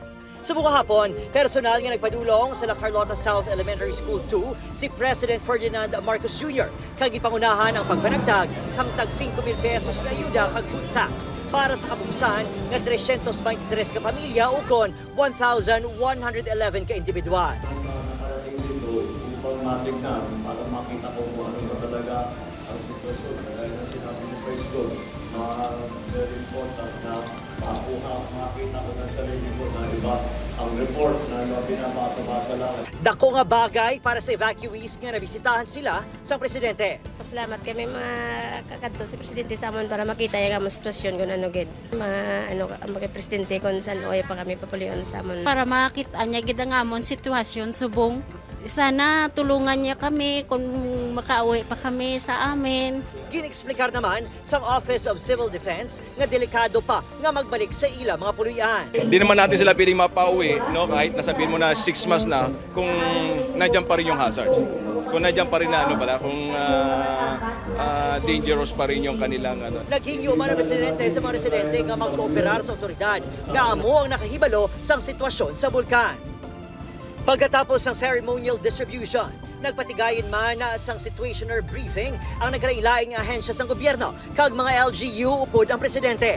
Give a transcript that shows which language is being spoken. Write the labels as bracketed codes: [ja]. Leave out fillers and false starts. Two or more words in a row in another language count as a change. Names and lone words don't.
[hil] Subong hapon, personal nga nagpadulong sa La Carlota South Elementary School 2 si President Ferdinand Marcos Jr. kag ipangunahan ang pagpanagdag sang tag 5,000 pesos nga ayuda kag [en] food tax [hil] para sa kapusan nga 323 ka pamilya o kon 1,111 ka individual. [tl] Upang matignan para makita ko kung ano ba talaga ang sitwasyon. Dahil na sinabi ni President, [en] very important [tl] na makita ko na sarili ko na iba ang report na binabasa-basa lang. [hil] Dako nga bagay para sa evacuees nga nabisitahan sila sa Presidente. Pasalamat kami mga kakadto si Presidente sa amon para makita yung among sitwasyon kung ano gid. Ang mga Presidente kung saan oy pa kami papulion sa amon. Para makita niya gid ang amon sitwasyon subong. [tl] Sana tulungan niya kami kung makauwi pa kami sa amin. [hil] Ginexplikar naman sa Office of Civil Defense nga delikado pa nga magbalik sa ila mga puluyan. [tl] Hindi naman natin sila piling mapauwi, no? Kahit nasabihin mo na 6 months na kung nandiyan pa rin yung hazard. Kung nandiyan pa rin na kung dangerous pa rin yung kanilang [hil] Naghingyo man ang Presidente sa mga residente nga magkooperar sa otoridad nga amo ang nakahibalo sa sitwasyon sa bulkan. [tl] Pagkatapos ng ceremonial distribution, [hil] nagpatigayin man na sang situationer briefing ang nagkailaing ahensya sang gobyerno kag mga LGU upod ang Presidente.